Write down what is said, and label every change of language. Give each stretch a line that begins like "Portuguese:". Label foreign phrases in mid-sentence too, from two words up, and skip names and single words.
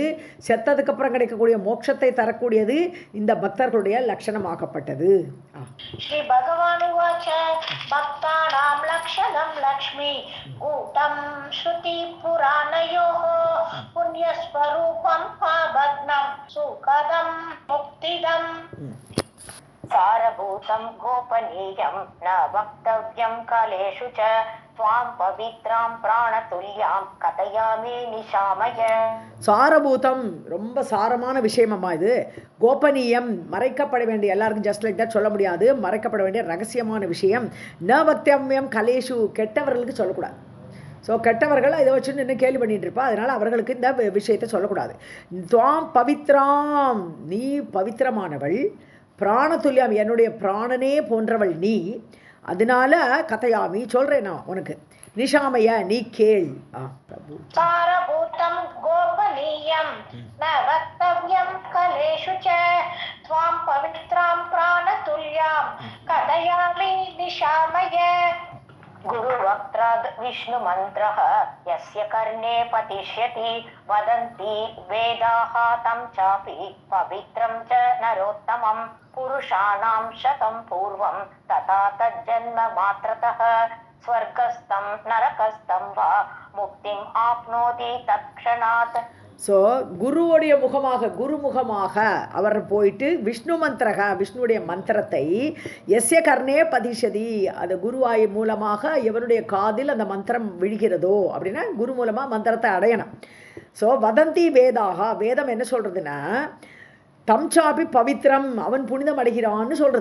Tamil: செத்ததுக்கப்புறம் கிடைக்கக்கூடிய மோட்சத்தை தரக்கூடியது இந்த பக்தர்களுடைய லட்சணமாகப்பட்டது.
Sanskrit: श्री भगवान् उवाच भक्तानां लक्षणं लक्ष्मि गूढं श्रुति पुराणयोः पुण्यस्वरूपं पापघ्नं सुखदं मुक्तिदम्. सारभूतं गोपनीयं न वक्तव्यं कालेषु च त्वां पवित्रां प्राणतुल्यां कथयामि निशामय.
Tamil: சாரபூதம் ரொம்ப சாரமான விஷயமம்மா இது. கோபனீயம் மறைக்கப்பட வேண்டிய, எல்லாருக்கும்
English: just like that
Tamil: சொல்ல முடியாது, மறைக்கப்பட வேண்டிய ரகசியமான விஷயம்.
Sanskrit: न वक्तव्यं खलेषु
Tamil: கெட்டவர்களுக்கு சொல்லக்கூடாது. ஸோ கெட்டவர்கள் இதை வச்சு நின்று கேள்வி பண்ணிட்டு இருப்பா. அதனால் அவர்களுக்கு இந்த விஷயத்தை சொல்லக்கூடாது.
Sanskrit: त्वां पवित्रां
Tamil: நீ பவித்திரமானவள், பிராணத்துல்யம் என்னுடைய பிராணனே போன்றவள் நீ, அதனால கதையாமி சொல்றேன் நான் உனக்கு. நிஷாமைய நீ கேள்.
Sanskrit: सारभूतं गोपनीयं न वक्तव्यं खलेषु च त्वां पवित्रां प्राणतुल्यां कथयामि निशामय. गुरुवक्त्राद् विष्णुमन्त्रः यस्य कर्णे पतिष्यति वदन्ति वेदाः तं चापि पवित्रं च नरोत्तमं पुरुषाणां शतं पूर्वं तथा तज्जन्म मात्रतः स्वर्गस्थं नरकस्थं वा मुक्तिम् आप्नोति तत्क्षणात्.
Tamil: ஸோ குருவுடைய முகமாக குருமுகமாக அவர் போயிட்டு விஷ்ணு மந்திரக விஷ்ணுடைய மந்திரத்தை
Sanskrit: यस्य कर्णे पतिष्यति
Tamil: அந்த குருவாய் மூலமாக எவருடைய காதில் அந்த மந்திரம் விழுகிறதோ அப்படின்னா குரு மூலமாக மந்திரத்தை அடையணும். ஸோ
Sanskrit: वदन्ति वेदाः
Tamil: வேதம் என்ன சொல்கிறதுன்னா
Sanskrit: तं चापि पवित्रम्
Tamil: அவன் புனிதம் அடைகிறான்னு சொல்கிறது.